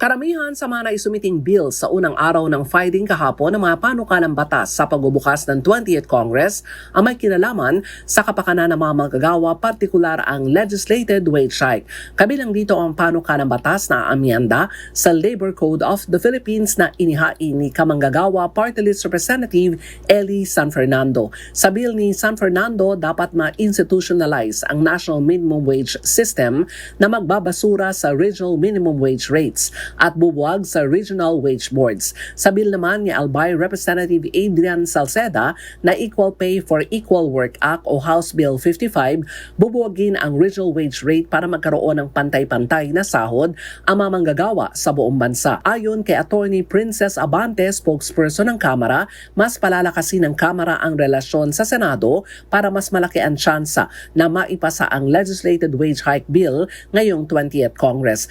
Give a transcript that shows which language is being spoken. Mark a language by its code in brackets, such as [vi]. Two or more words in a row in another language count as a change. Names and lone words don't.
[tl] Karamihan sa mga naisumiting bill sa unang araw ng fighting kahapon ng mga panukalang batas sa pagbubukas ng 20th Congress ang may kinalaman sa kapakanan ng mga manggagawa, partikular ang [en] legislated wage hike. [tl] Kabilang dito ang panukalang batas na amyenda sa Labor Code of the Philippines na inihain ni kamanggagawa [en] Party List Representative [tl] Eli San Fernando. Sa bill ni San Fernando, dapat ma-institutionalize ang National Minimum Wage System na magbabasura sa [en] regional minimum wage rates [tl] at bubuwag sa [en] regional wage boards. [tl] Sa bill naman ni Albay Representative Adrian Salceda na Equal Pay for Equal Work Act o House Bill 55, bubuwagin ang [en] regional wage rate [tl] para magkaroon ng pantay-pantay na sahod ang mga manggagawa sa buong bansa. Ayon kay Attorney Princess Abante, spokesperson ng Kamara, mas palalakasin ng Kamara ang relasyon sa Senado para mas malaki ang tsansa na maipasa ang [en] legislated wage hike bill [tl] ngayong 20th Congress.